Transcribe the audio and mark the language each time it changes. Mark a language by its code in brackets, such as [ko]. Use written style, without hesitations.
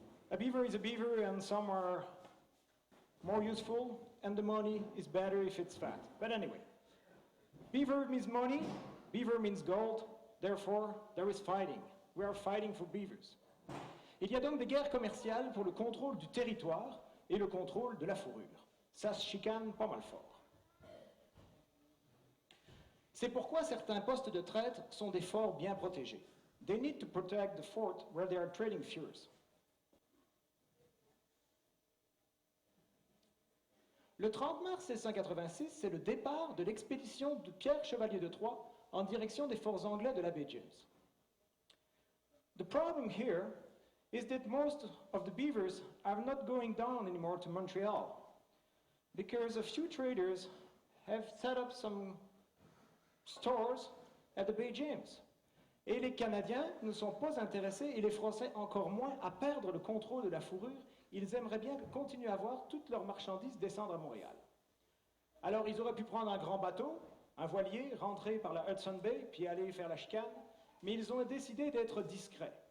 [en] A beaver is a beaver and some are more useful and the money is better if it's fat. But anyway, beaver means money, beaver means gold, therefore there is fighting. We are fighting for beavers. [fr] Il y a donc des guerres commerciales pour le contrôle du territoire et le contrôle de la fourrure. Ça se chicane pas mal fort. C'est pourquoi certains postes de traite sont des forts bien protégés. [en] They need to protect the fort where they are trading furs. [fr] Le 30 mars 1686, c'est le départ de l'expédition de Pierre Chevalier de Troyes en direction des forts anglais de la baie James. [en] The problem here is that most of the beavers are not going down anymore to Montreal because a few traders have set up some stores at the Bay James. [fr] Et les Canadiens ne sont pas intéressés, et les Français encore moins, à perdre le contrôle de la fourrure. Ils aimeraient bien continuer à voir toutes leurs marchandises descendre à Montréal. Alors ils auraient pu prendre un grand bateau, un voilier, rentrer par la Hudson Bay, puis aller faire la chicane, mais ils ont décidé d'être discrets.